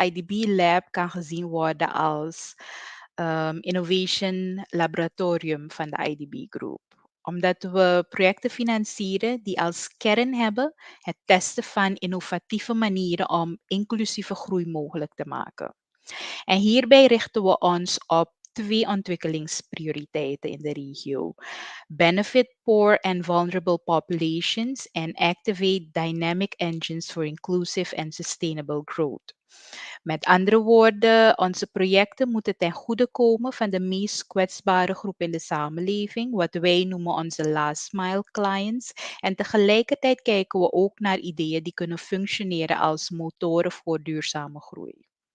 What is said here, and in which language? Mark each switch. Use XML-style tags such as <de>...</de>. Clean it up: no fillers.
<nl>IDB Lab kan gezien worden als innovation laboratorium van de IDB Group. Omdat we projecten financieren die als kern hebben het testen van innovatieve manieren om inclusieve groei mogelijk te maken. En hierbij richten we ons op 2 ontwikkelingsprioriteiten in de regio.</nl> <en>Benefit poor and vulnerable populations and activate dynamic engines for inclusive and sustainable growth.</en> <nl>Met andere woorden, onze projecten moeten ten goede komen van de meest kwetsbare groep in de samenleving, wat wij noemen onze last mile clients. En tegelijkertijd kijken we ook naar ideeën die kunnen functioneren als motoren voor duurzame groei.</nl>